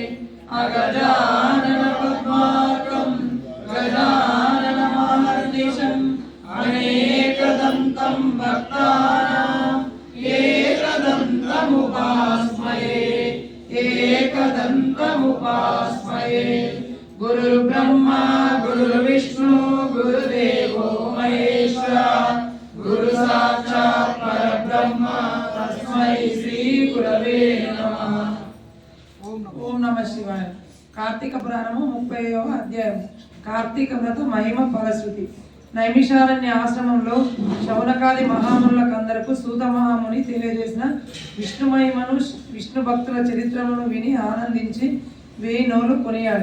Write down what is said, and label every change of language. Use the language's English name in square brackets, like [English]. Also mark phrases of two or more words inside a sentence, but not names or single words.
[Sanskrit] अगजाननपद्मार्कं गजाननमहर्निशम् अनेकदन्तं भक्तानाम् एकदन्तमुपास्महे एकदन्तमुपास्महे। गुरुर्ब्रह्मा गुरुर्विष्णु गुरुदेवो महेश्वरा गुरुसाक्षात् परब्रह्म तस्मै श्री गुरवे नमः। ఓం నమ శివాయ. [Telugu] కార్తీక పురాణము 30వ అధ్యాయం. కార్తీక వ్రత మహిమ ఫలశ్రుతి. నైమిషారణ్య ఆశ్రమంలో శౌనకాది మహామునులకందరకు సూత మహాముని తెలియజేసిన విష్ణు మహిమను విష్ణు భక్తుల చరిత్రను విని ఆనందించి 1000 నోలు కొనియాడు.